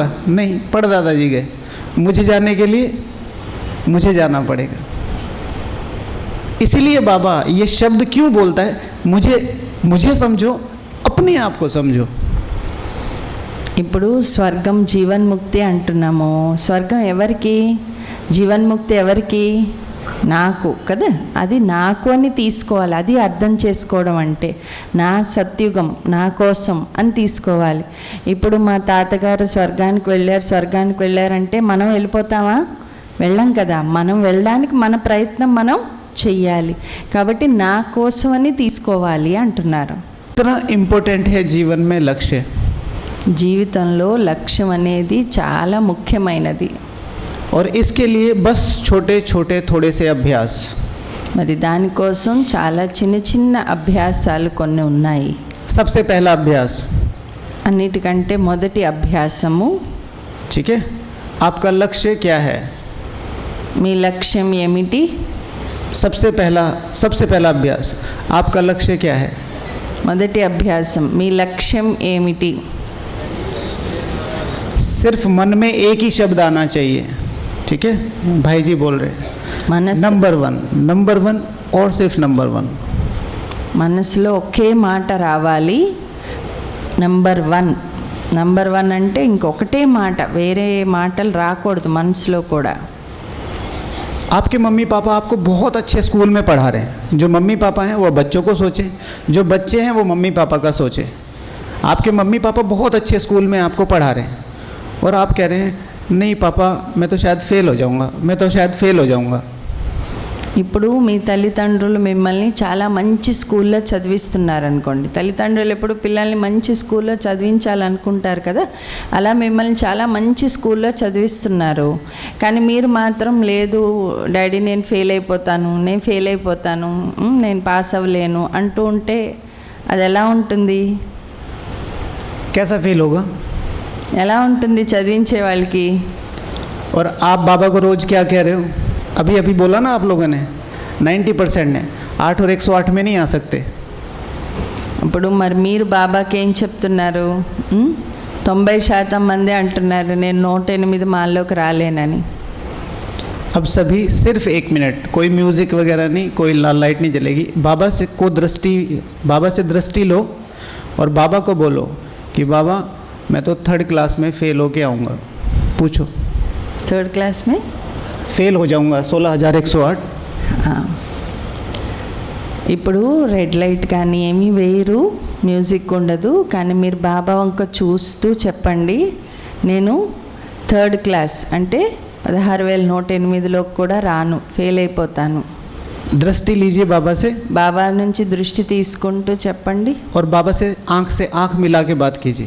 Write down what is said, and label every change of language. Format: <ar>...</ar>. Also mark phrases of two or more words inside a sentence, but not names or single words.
<hi>नहीं, परदादाजी गए, मुझे जाने के लिए मुझे जाना पड़ेगा। इसीलिए बाबा ये शब्द क्यों बोलता है, मुझे समझो, अपने आप को समझो।</hi> <te>ఇప్పుడు స్వర్గం జీవన్ముక్తి అంటున్నాము. స్వర్గం ఎవరికి? జీవన్ముక్తి ఎవరికి? నాకు కదా. అది నాకు అని తీసుకోవాలి, అది అర్థం చేసుకోవడం అంటే నా సత్యుగం నా కోసం అని తీసుకోవాలి. ఇప్పుడు మా తాతగారు స్వర్గానికి వెళ్ళారంటే మనం వెళ్ళిపోతామా? వెళ్ళం కదా. మనం వెళ్ళడానికి మన ప్రయత్నం మనం చెయ్యాలి. కాబట్టి నా కోసం అని తీసుకోవాలి అంటున్నారు.</te> <hi>इतना इम्पोर्टेंट है जीवन में लक्ष्य।</hi> <te>జీవితంలో లక్ష్యం అనేది చాలా ముఖ్యమైనది.</te> <hi>और इसके लिए बस छोटे छोटे थोड़े से अभ्यास।</hi> <te>మరి దానికోసం చాలా చిన్న చిన్న అభ్యాసాలు కొన్ని ఉన్నాయి.</te> <hi>सबसे पहला अभ्यास,</hi> <te>అన్నిటికంటే మొదటి అభ్యాసము,</te> <hi>ठीक है, आपका लक्ष्य क्या है।</hi> <te>మీ లక్ష్యం ఏమిటి?</te> <hi>सबसे पहला अभ्यास, आपका लक्ष्य क्या है।</hi> <te>మొదటి అభ్యాసం, మీ లక్ష్యం ఏమిటి?</te> <hi>सिर्फ मन में एक ही शब्द आना चाहिए, ठीक है, भाई जी बोल रहे हैं</hi> <te>మనసు</te> <en>number one</en> <hi>और सिर्फ</hi> <en>number one.</en> <te>మనసులో ఒకే మాట రావాలి,</te> <en>number one</en> <te>అంటే ఇంకొకటే మాట, వేరే మాటలు రాకూడదు మనసులో కూడా.</te> <hi>आपके मम्मी पापा आपको बहुत अच्छे स्कूल में पढ़ा रहे हैं। जो मम्मी पापा हैं वो बच्चों को सोचें, जो बच्चे हैं वो मम्मी पापा का सोचें। आपके मम्मी पापा बहुत अच्छे स्कूल में आपको पढ़ा रहे हैं और आप कह रहे हैं नहीं पापा मैं तो शायद फ़ेल हो जाऊंगा, मैं तो शायद फ़ेल हो जाऊंगा।</hi> <te>ఇప్పుడు మీ తల్లిదండ్రులు మిమ్మల్ని చాలా మంచి స్కూల్లో చదివిస్తున్నారనుకోండి. తల్లిదండ్రులు ఎప్పుడు పిల్లల్ని మంచి స్కూల్లో చదివించాలనుకుంటారు కదా, అలా మిమ్మల్ని చాలా మంచి స్కూల్లో చదివిస్తున్నారు. కానీ మీరు మాత్రం లేదు డాడీ నేను ఫెయిల్ అయిపోతాను, నేను పాస్ అవ్వలేను అంటూ ఉంటే అది ఎలా ఉంటుంది?</te> <hi>कैसा फील होगा?</hi> <te>ఎలా ఉంటుంది చదివించే వాళ్ళకి?</te> <hi>और आप बाबा को रोज़ क्या कह रहे हो? अभी अभी बोला ना आप लोगों ने 90% है, 8 और 108 में नहीं आ सकते।</hi> <te>ఇప్పుడు మరి మీరు బాబాకి ఏం చెప్తున్నారు? 90% మంది అంటున్నారు నేను 108 మాల్లోకి రాలేనని.</te> <hi>अब सभी सिर्फ 1 मिनट, कोई म्यूज़िक वगैरह नहीं, कोई लाल लाइट नहीं जलेगी। बाबा से दृष्टि लो और बाबा को बोलो कि बाबा मैं तो 3rd क्लास में फ़ेल होके आऊँगा। पूछो 3rd क्लास में फेल हो जाऊंगा 16,108।</hi> <te>ఇప్పుడు</te> <en>red light</en> <te>కానీ ఏమీ వేయరు, మ్యూజిక్ ఉండదు, కానీ మీరు బాబా వంక చూస్తూ చెప్పండి నేను 3rd క్లాస్ అంటే 16,108లోకి కూడా రాను, ఫెయిల్ అయిపోతాను.</te> <hi>दृष्टि लीजिए बाबा से,</hi> <te>బాబా నుంచి దృష్టి తీసుకుంటూ చెప్పండి.</te> <hi>और बाबा से आंख मिला के बात कीजिए।</hi>